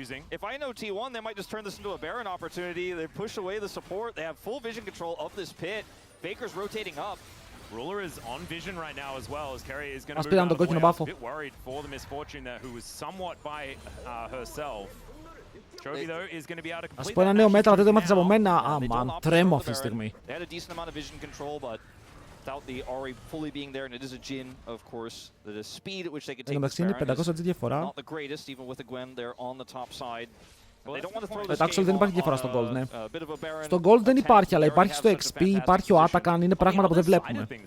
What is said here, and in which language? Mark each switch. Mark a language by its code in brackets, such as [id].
[en] If I know T1, they might just turn this into a Baron opportunity. They push away the support. They have full vision control of this pit. Faker's rotating up. Ruler is on vision right now as well, as Kerry is going to move out of the way. I was a bit worried for the misfortune there, who was somewhat by herself. Trophy, though, is going to be able to complete that. [el] Ας πω ένα νέο μέτρα, δεν το μάθεις από μένα. Αμάν, τρέμω αυτή τη στιγμή. [en] They had a decent amount of vision control, but without the Ari fully being there, and it is a Jhin, of course, the speed at which they could take this Baron is not the greatest, even with the Gwen there on the top side. [el] Εντάξει, δεν υπάρχει διαφορά στο Gold, ναι. Στο Gold δεν υπάρχει, αλλά υπάρχει στο XP, υπάρχει ο Atakan, είναι πράγματα που δεν βλέπουμε.